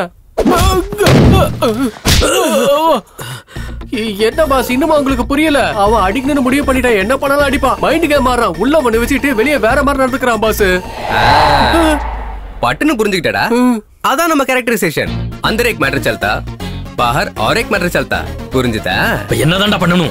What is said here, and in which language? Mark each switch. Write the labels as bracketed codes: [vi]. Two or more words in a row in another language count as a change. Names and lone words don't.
[ta] என்ன பாஸ் இன்னுமா உங்களுக்கு புரியல? அவன் அடிக்கணும்னு முடிவு பண்ணிட்டான். என்ன பண்ணாலும் அடிப்பா. மைண்டுக்கே மாறான். உள்ள ஒண்ணு வச்சுட்டு வெளியே வேற மாதிரி நடந்துக்கிறான் பாஸ். பட்டுன்னு புரிஞ்சுக்கிட்டடா. அதான் நம்ம கேரக்டரைசேஷன். [hi] अंदर एक मैटर चलता, बाहर और एक मैटर चलता. புரிஞ்சுதா? என்னதான்டா பண்ணணும்?